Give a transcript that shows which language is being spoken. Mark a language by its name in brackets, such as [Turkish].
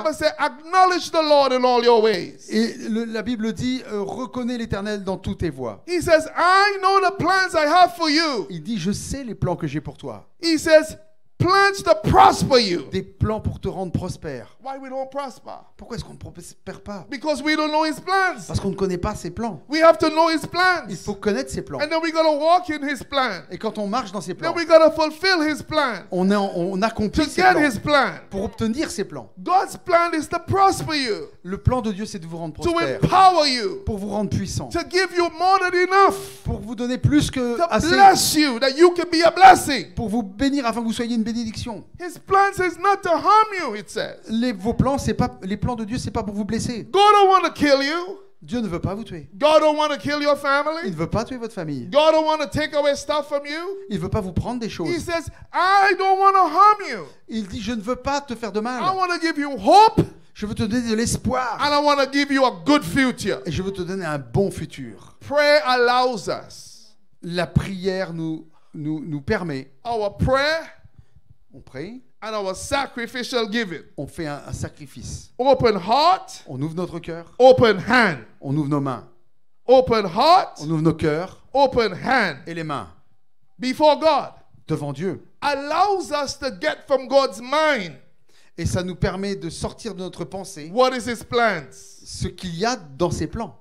[English] Bible says, acknowledge the Lord in all your ways. [French] Et la Bible dit, reconnais l'Éternel dans toutes tes voies. [English] He says, I know the plans I have for you. [French] Il dit, je sais les plans que j'ai pour toi. [English] He says, plans to prosper you. [French] Des plans pour te rendre prospère. [English] Why we don't prosper? [French] Pourquoi est-ce qu'on ne prospère pas? [English] Because we don't know his plans. [French] Parce qu'on ne connaît pas ses plans. [English] We have to know his [French] Il [English] plans. [French] faut connaître ses plans. [English] And then we got to walk in his plan. [French] Et quand on marche dans ses plans, [English] Then we got to fulfill his plan. [French] on accomplit [English] To [French] ses [English] get [French] plans. [English] his plan. [French] Pour obtenir ses plans. [English] God's plan is to prosper you, [French] Le plan de Dieu, c'est de vous rendre [English] to [French] prospère. [English] empower you, [French] Pour vous rendre puissant. [English] to give you more than enough, [French] Pour vous donner plus que [English] to [French] assez. [English] bless you, that you can be a blessing. [French] Pour vous bénir afin que vous soyez une bénédiction. [English] His plans is not to harm you, it says. [French] Vos plans, c'est pas les plans de Dieu, c'est pas pour vous blesser. [English] God don't want to kill you. [French] Dieu ne veut pas vous tuer. [English] God don't want to kill your [French] Il [English] family. [French] ne veut pas tuer votre famille. [English] God don't want to take away stuff from you. [French] Il ne veut pas vous prendre des [English] He [French] choses. [English] says, I don't want to harm you. [French] Il dit, je ne veux pas te faire de [English] I [French] mal. [English] want to give you hope, [French] Je veux te donner de l'espoir. [English] and I want to give you a good future. [French] Et je veux te donner un bon futur. [English] Prayer allows us. [French] La prière nous permet. [English] Our prayer [French] On prie, [English] and our sacrificial giving. [French] on fait un sacrifice. [English] Open heart, [French] On ouvre notre cœur, [English] open hand. [French] on ouvre nos mains. [English] Open heart, [French] On ouvre nos cœurs [English] open hand [French] et les mains [English] before God. [French] devant Dieu. [English] Allows us to get from God's mind [French] Et ça nous permet de sortir de notre pensée [English] what is his plans. [French] ce qu'il y a dans ses plans.